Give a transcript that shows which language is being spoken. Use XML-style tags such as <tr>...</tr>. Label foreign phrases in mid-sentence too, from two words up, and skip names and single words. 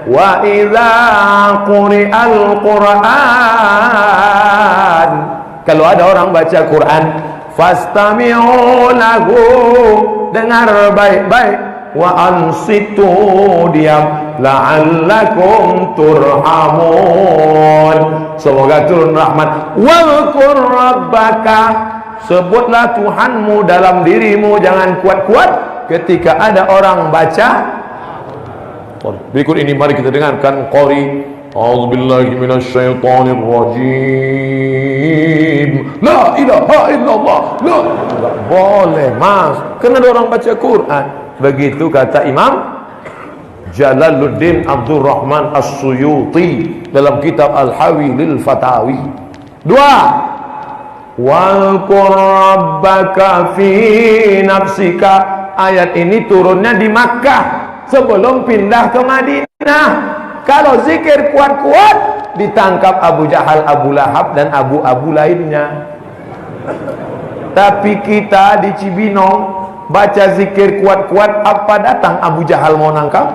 <ar>وإذا قرئ القرآن,</ar> <id>kalau ada orang baca Quran,</id> <ar>فاستمعوا له,</ar> <id>dengar baik-baik,</id> <ar>وأنصتوا,</ar> <id>diam,</id> <ar>لعلكم ترحمون,</ar> <id>semoga turun rahmat.</id> <ar>واذكر ربك,</ar> <id>sebutlah Tuhanmu dalam dirimu, jangan kuat-kuat ketika ada orang baca. Berikut ini mari kita dengarkan qari.</id> <ar>أعوذ بالله من الشيطان الرجيم. لا إله إلا الله. لا,</ar> <id>enggak boleh, Mas. Karena ada orang baca Quran. Begitu kata Imam Jalaluddin Abdurrahman As-Suyuti dalam kitab Al-Hawi lil Fatawi. 2.</id> <ar>واذكر ربك في نفسك.</ar> <id>Ayat ini turunnya di Makkah sebelum pindah ke Madinah. Kalau zikir kuat-kuat, ditangkap Abu Jahal, Abu Lahab, dan abu-abu lainnya. Tapi kita di Cibinong baca zikir kuat-kuat, apa datang Abu Jahal mau nangkap?</id>